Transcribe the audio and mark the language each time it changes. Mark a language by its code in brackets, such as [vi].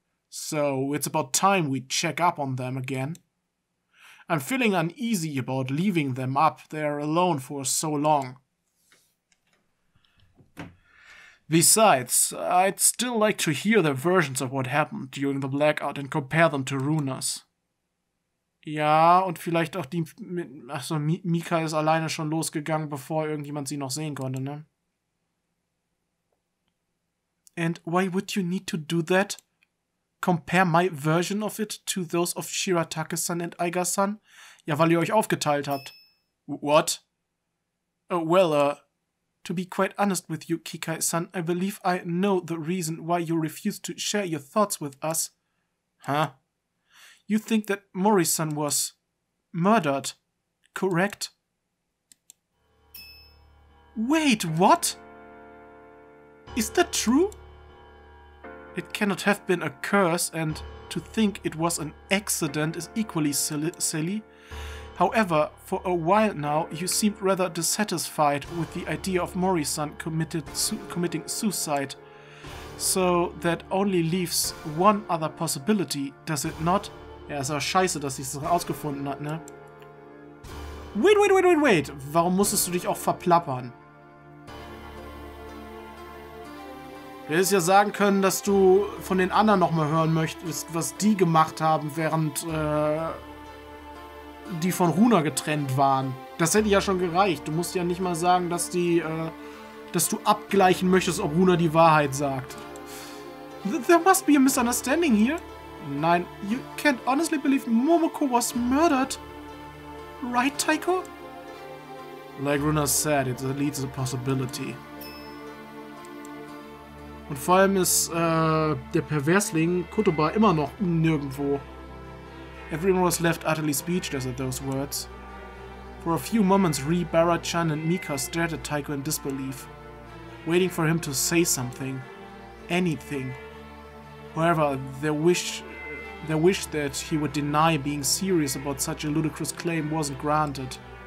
[en] So it's about time we check up on them again. I'm feeling uneasy about leaving them up there alone for so long. Besides, I'd still like to hear their versions of what happened during the blackout and compare them to Runas. [de] Ja, und vielleicht auch die... Achso, Mika ist alleine schon losgegangen, bevor irgendjemand sie noch sehen konnte, ne? [en] And why would you need to do that? Compare my version of it to those of Shiratake-san and Aiga-san? [de] Ja, weil ihr euch aufgeteilt habt. [en] What? Oh, well, to be quite honest with you, Kikai-san, I believe I know the reason why you refused to share your thoughts with us. Huh? You think that Mori-san was murdered, correct? Wait, what? Is that true? It cannot have been a curse, and to think it was an accident is equally silly. However, for a while now, you seemed rather dissatisfied with the idea of Mori-san committing suicide. So that only leaves one other possibility, does it not? [de] Ja, ist auch scheiße, dass sie es rausgefunden hat, ne? [en] Wait. [de] Warum musstest du dich auch verplappern? Du hättest ja sagen können, dass du von den anderen nochmal hören möchtest, was die gemacht haben, während die von Runa getrennt waren. Das hätte ja schon gereicht. Du musst ja nicht mal sagen, dass dass du abgleichen möchtest, ob Runa die Wahrheit sagt. [en] There must be a misunderstanding here. Nein, you can't honestly believe Momoko was murdered. Right, Taiko? Like Runa said, it's at least a possibility. [de] Und vor allem ist der Perversling Kotoba immer noch nirgendwo. [en] Everyone was left utterly speechless at those words. For a few moments, Rie, Bara-chan and Mika stared at Taiko in disbelief, waiting for him to say something. Anything. However, their wish that he would deny being serious about such a ludicrous claim wasn't granted.